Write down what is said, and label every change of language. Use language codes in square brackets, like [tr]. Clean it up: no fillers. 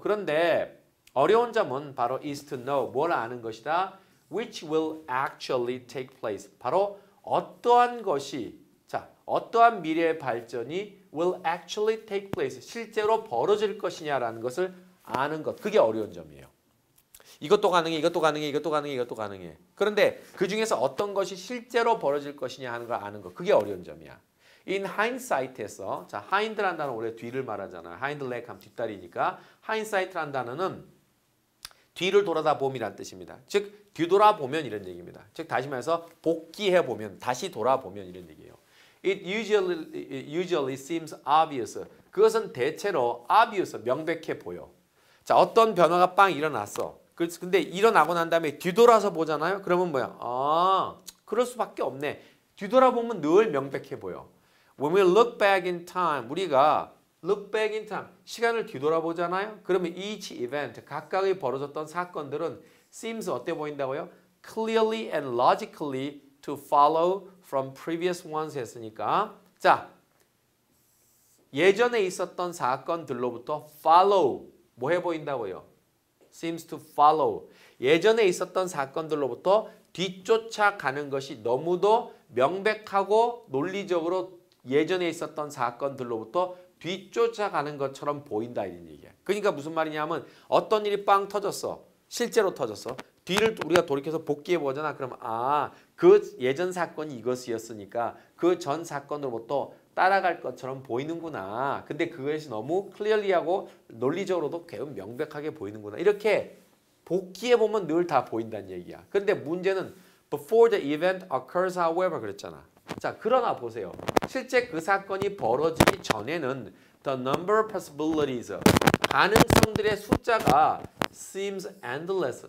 [ko] 그런데 어려운 점은 바로 [en] is to know. [ko] 뭘 아는 것이다. [en] Which will actually take place. [ko] 바로 어떠한 것이 어떠한 미래의 발전이 [en] will actually take place. [ko] 실제로 벌어질 것이냐라는 것을 아는 것. 그게 어려운 점이에요. 이것도 가능해, 이것도 가능해, 이것도 가능해, 이것도 가능해. 그런데 그 중에서 어떤 것이 실제로 벌어질 것이냐 하는 걸 아는 것. 그게 어려운 점이야. [en] In hindsight [ko] 에서 자, hind란 단어는 원래 뒤를 말하잖아요. [en] hind leg [ko] 하면 뒷다리니까 hindsight란 단어는 뒤를 돌아다 봄이란 뜻입니다. 즉 뒤돌아보면 이런 얘기입니다. 즉 다시 말해서 복귀해보면 다시 돌아보면 이런 얘기예요. [en] It usually seems obvious. [ko] 그것은 대체로 obvious, 명백해 보여. 자, 어떤 변화가 빵 일어났어. 근데 일어나고 난 다음에 뒤돌아서 보잖아요. 그러면 뭐야? 그럴 수밖에 없네. 뒤돌아보면 늘 명백해 보여. [en] When we look back in time, [ko] 우리가 [en] look back in time, [ko] 시간을 뒤돌아보잖아요. 그러면 [en] each event, [ko] 각각의 벌어졌던 사건들은 [en] seems [ko] 어때 보인다고요? [en] Clearly and logically to follow from previous ones [ko] 했으니까 자, 예전에 있었던 사건들로부터 follow, 뭐 해 보인다고요? [en] seems to follow. [ko] 예전에 있었던 사건들로부터 뒤쫓아가는 것이 너무도 명백하고 논리적으로 예전에 있었던 사건들로부터 뒤쫓아가는 것처럼 보인다 이런 얘기야. 그러니까 무슨 말이냐면 어떤 일이 빵 터졌어. 실제로 터졌어. 뒤를 우리가 돌이켜서 복귀해 보잖아. 그러면 그 예전 사건이 이것이었으니까 그 전 사건으로부터 따라갈 것처럼 보이는구나. 근데 그것이 너무 클리어리하고 논리적으로도 매우 명백하게 보이는구나. 이렇게 복귀해 보면 늘 다 보인다는 얘기야. 근데 문제는 [en] before the event occurs however [ko] 그랬잖아. 자, 그러나 보세요. 실제 그 사건이 벌어지기 전에는 [en] the number of possibilities [ko] 가능성들의 숫자가 [en] seems endless.